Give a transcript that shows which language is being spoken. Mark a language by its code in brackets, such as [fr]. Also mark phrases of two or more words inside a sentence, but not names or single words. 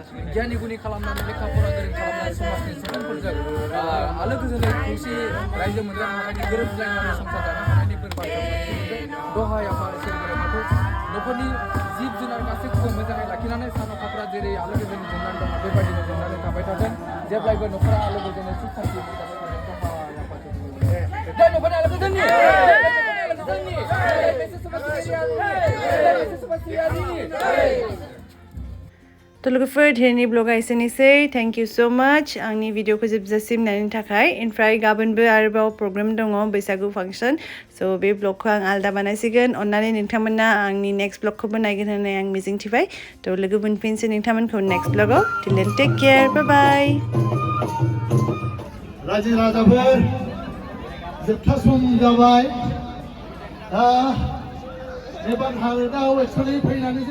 [brx] गियानि गुनि खालामनानै लेखा फरा गोरों खालामनानै समाजनि सुबुंफोरजों आलो गोजोनै खौसे रायजो मोनजानो हानायनि गोरोबलायनानै संसार जानो हानायनि बोर बाथ्रा दहाय आफा इसोर बोराइ बाथौ न'खरनि जिब जुनार गासैखौबो मोजाङै लाखिनानै सान अखाफोरा जेरै आलो गोजोनै जोंनानै दङ बेबायदिनो जोंनानै थाबाय थाथों जेब्लायबो न'खरा आलो गोजोनै सुख सान्थि मोनजाबाय थाथों दहाय आफा तो लोगोफोर धेरनि ब्लगा एसेनोसै [en] thank you so much [brx] आंनि भिडिअखौ जोबजासिम नायनो थाखाय ओमफ्राय गाबोनबो आरोबाव प्रग्राम दङ बैसागु फांसन स' बे ब्लगखौ आं आलदा बानायसिगोन अन्नानै नोंथांमोना आंनि नेक्स्ट ब्लगखौबो नायगोन होननानै आं मिजिंथिबाय थ' लोगो मोनफिनसै नोंथांमोनखौ नेक्स्ट ब्लगाव [en] till then take care bye bye [brx] रायजो राजाफोर जोबथा सम जाबाय नेपाल हादोराव एक्सुवेलि फैनानै